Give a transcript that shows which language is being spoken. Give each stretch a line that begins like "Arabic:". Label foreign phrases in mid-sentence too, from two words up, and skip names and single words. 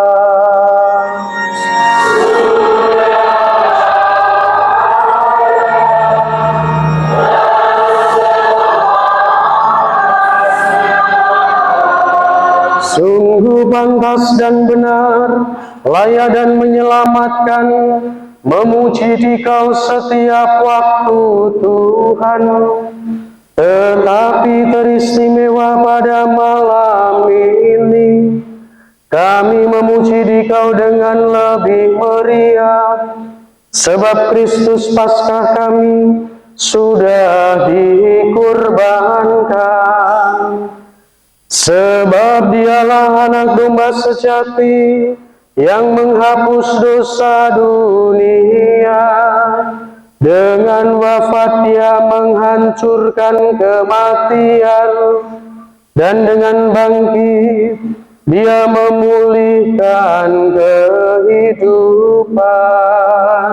Indonesian: Sungguh pantas dan benar, layak dan menyelamatkan, memuji Dikau setiap waktu Tuhan. Tetapi teristimewa pada malam ini, kami memuji Dikau dengan lebih meriah, sebab Kristus Paskah kami sudah dikurbankan. Sebab Dialah anak domba sejati yang menghapus dosa dunia. Dengan wafat Dia menghancurkan kematian, dan dengan bangkit Dia memulihkan kehidupan.